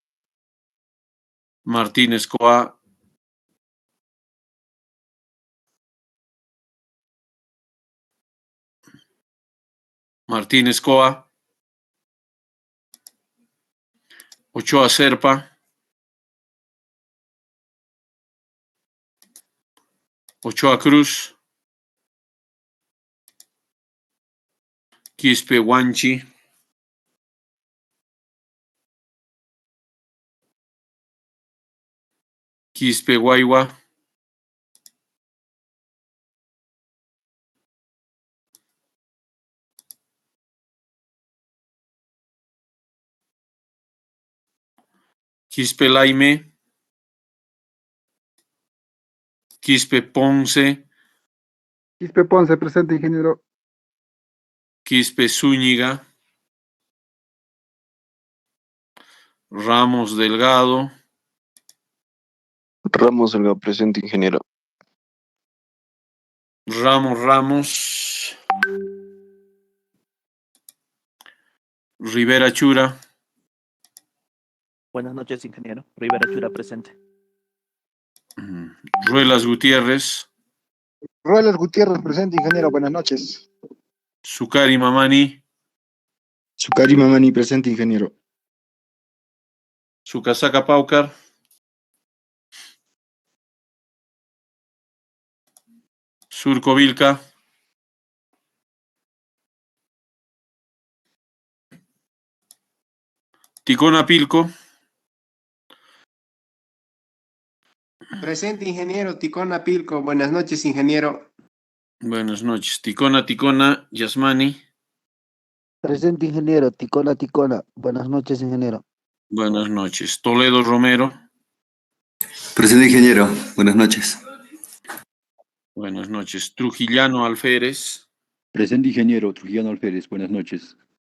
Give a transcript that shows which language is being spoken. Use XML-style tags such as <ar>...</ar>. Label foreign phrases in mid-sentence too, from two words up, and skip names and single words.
<es>Martínez Coa. Martínez Coa. Ochoa Serpa. Ochoa Cruz. Quispe Huanchi. Quispe Guayua. Quispe Laime. Quispe Ponce. Quispe Ponce, presente, ingeniero. Quispe Zúñiga. Ramos Delgado. Ramos Delgado. Presente, ingeniero. Ramos. Rivera Chura. Buenas noches, ingeniero. Rivera Chura, presente. Ruelas Gutiérrez. Ruelas Gutiérrez, presente, ingeniero. Buenas noches. Sukari Mamani. Sukari Mamani, presente, ingeniero. Sucasaca Paucar. Surco Vilca. Ticona Pilco. Presente, ingeniero. Ticona Pilco. Buenas noches, ingeniero. Buenas noches. Ticona Yasmani. Presente, ingeniero. Ticona. Buenas noches, ingeniero. Buenas noches. Toledo Romero. Presente, ingeniero. Buenas noches. Buenas noches. Trujillano Alférez. Presente, ingeniero. Trujillano Alférez. Buenas noches.</es>